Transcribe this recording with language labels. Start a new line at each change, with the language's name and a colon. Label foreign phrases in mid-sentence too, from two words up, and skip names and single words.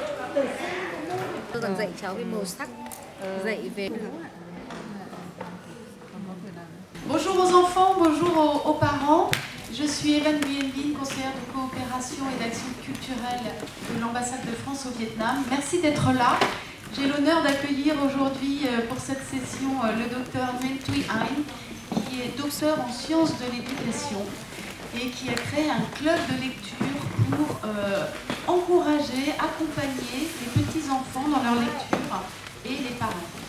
Vietnamese: Tôi còn dạy cháu về màu sắc, dạy về...
French: Bonjour aux enfants, bonjour aux parents. Je suis Hélène Nguyen, conseillère de coopération et d'action culturelle de l'ambassade de France au Vietnam. Merci d'être là. J'ai l'honneur d'accueillir aujourd'hui pour cette session le docteur Nguyen Thuy Anh, qui est docteur en sciences de l'éducation et qui a créé un club de lecture pour encourager, accompagner les petits-enfants dans leur lecture et les parents.